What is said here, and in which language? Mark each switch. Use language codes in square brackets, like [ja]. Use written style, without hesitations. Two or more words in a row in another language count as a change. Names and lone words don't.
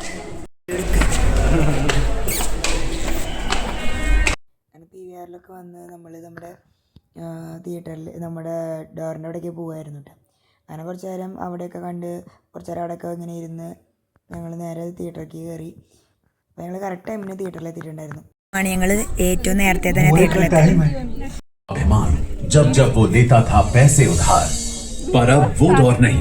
[ml] അങ്ങനെ PVRലൊക്കെ വന്ന് നമ്മൾ നമ്മുടെ തിയേറ്ററിൽ നമ്മുടെ ഡോറിൻ്റെ അവിടേക്ക് പോകുമായിരുന്നു കേട്ടോ. അങ്ങനെ കുറച്ച് നേരം അവിടെയൊക്കെ കണ്ട് കുറച്ച് നേരം അവിടെയൊക്കെ ഇങ്ങനെ ഇരുന്ന് ഞങ്ങൾ നേരെ തിയേറ്ററിലേക്ക് കയറി. അപ്പോൾ ഞങ്ങൾ കറക്റ്റ് ടൈമിന് തിയേറ്ററിൽ എത്തിയിട്ടുണ്ടായിരുന്നു. ഞങ്ങൾ ഏറ്റവും നേരത്തെ തന്നെ തിയേറ്ററിലെത്തി. [hi] जब जब वो लेता था पैसे उधार, पर अब वो दौर नहीं.